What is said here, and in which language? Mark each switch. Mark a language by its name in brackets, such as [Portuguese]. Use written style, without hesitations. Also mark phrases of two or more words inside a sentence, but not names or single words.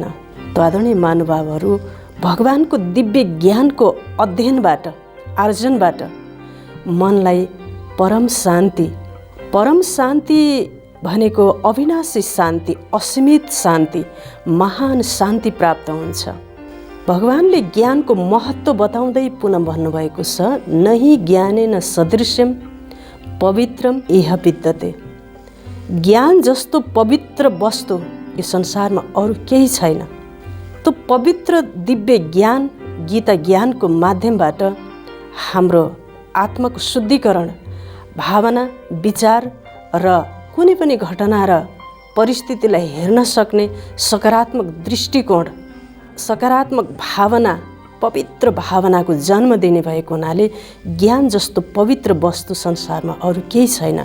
[Nepali] त आदरणीय महानुभावहरू, भगवानको दिव्य ज्ञानको अध्ययनबाट, आर्जनबाट मनलाई परम शान्ति भनेको अविनाशी शान्ति, असीमित शान्ति, महान शान्ति प्राप्त हुन्छ। भगवानले ज्ञानको महत्त्व बताउँदै पुनः भन्नुभएको छ, [Sanskrit] नहि ज्ञानेन सदृश्यम पवित्रम इह विद्यते। [Nepali] ज्ञान जस्तो पवित्र वस्तु यो संसारमा अरू केही छैन। त्यो पवित्र दिव्य ज्ञान, गीता ज्ञानको माध्यमबाट हाम्रो आत्माको शुद्धिकरण, भावना, विचार र कुनै पनि घटना र परिस्थितिलाई हेर्न सक्ने सकारात्मक दृष्टिकोण, सकारात्मक भावना, पवित्र भावनाको जन्म दिने भएको हुनाले ज्ञान जस्तो पवित्र वस्तु संसारमा अरू केही छैन।